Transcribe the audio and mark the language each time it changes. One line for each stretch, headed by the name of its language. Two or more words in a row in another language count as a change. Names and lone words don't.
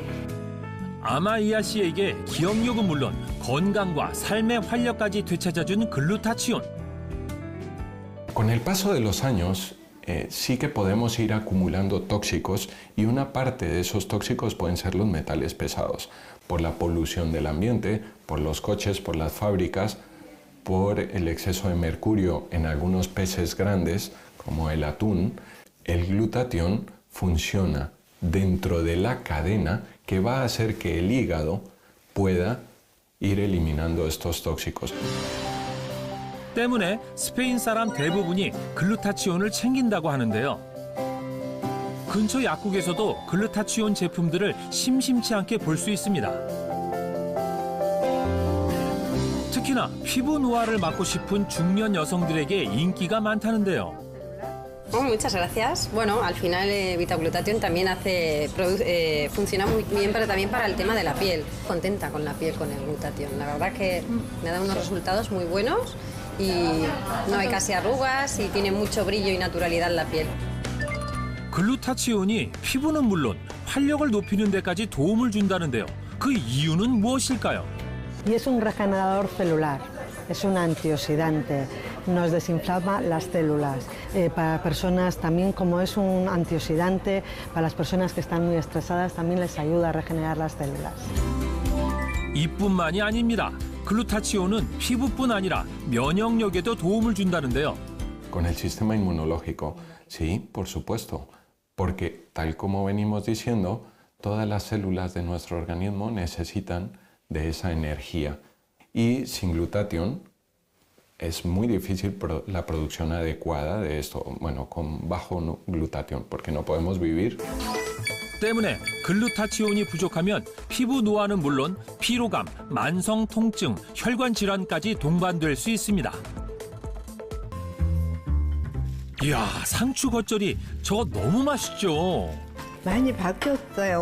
Korean: 아마이아 씨에게 기억력은 물론 건강과 삶의 활력까지 되찾아준 글루타치온.
Spanish: Con el paso de los años, sí que podemos ir acumulando tóxicos y una parte de esos tóxicos pueden ser los metales pesados, por la polución del ambiente, por los coches, por las fábricas, por el exceso de mercurio en algunos peces grandes, como el atún. El glutatión funciona dentro de la cadena que va a hacer que el hígado pueda ir eliminando estos tóxicos.
Korean: 때문에 스페인 사람 대부분이 글루타치온을 챙긴다고 하는데요. 근처 약국에서도 글루타치온 제품들을 심심치 않게 볼 수 있습니다. 특히나 피부 노화를 막고 싶은 중년 여성들에게 인기가 많다는데요.
Spanish: Muchas gracias. Bueno, al final Vitaglutatión también funciona muy bien, pero también para el tema de la piel. Contenta con la piel con el glutatión. La verdad que me da unos resultados muy buenos y no hay casi arrugas y tiene mucho brillo y naturalidad en la piel.
Korean: 글루타치온이 피부는 물론 활력을 높이는 데까지 도움을 준다는데요. 그 이유는 무엇일까요?
Spanish: Y es un regenerador celular, es un antioxidante, nos desinflama las células. Para personas también, como es un antioxidante, para las personas que están muy estresadas también les ayuda a regenerar las células.
Korean: 이뿐만이 아닙니다. 글루타치온은 피부뿐 아니라 면역력에도 도움을 준다는데요.
Spanish: Con el sistema inmunológico, sí, por supuesto, porque tal como venimos diciendo, todas las células de nuestro organismo necesitan de esa energía. Y sin glutatión es muy difícil la producción adecuada de esto, bueno, con bajo glutatión, porque no podemos vivir.
Korean: 때문에 글루타치온이 부족하면 피부 노화는 물론 피로감, 만성 통증, 혈관 질환까지 동반될 수 있습니다. 이야, 상추 겉절이 저거 너무 맛있죠? 많이 바뀌었어요.